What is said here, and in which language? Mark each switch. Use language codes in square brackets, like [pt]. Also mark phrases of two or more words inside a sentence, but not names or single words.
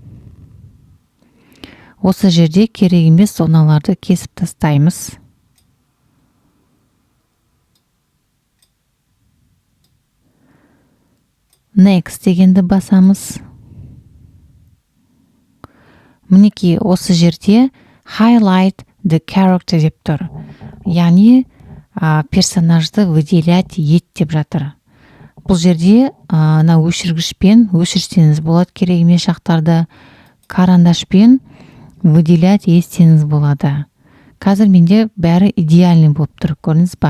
[kk] Осы жерде керек емес зоналарды кесіп тастаймыз. Next дегенді басамыз. Мінекей осы жерде [en] Highlight the character [kk] деп тұр. Яғни персонажды выделять ет деп жатыр. Бұл жерде өшіргішпен өшірсеңіз болады, керек емес жақтарды карандашпен выделять етсеңіз болады. Қазір менде бәрі идеальный болып тұр, көрдіңіз ба?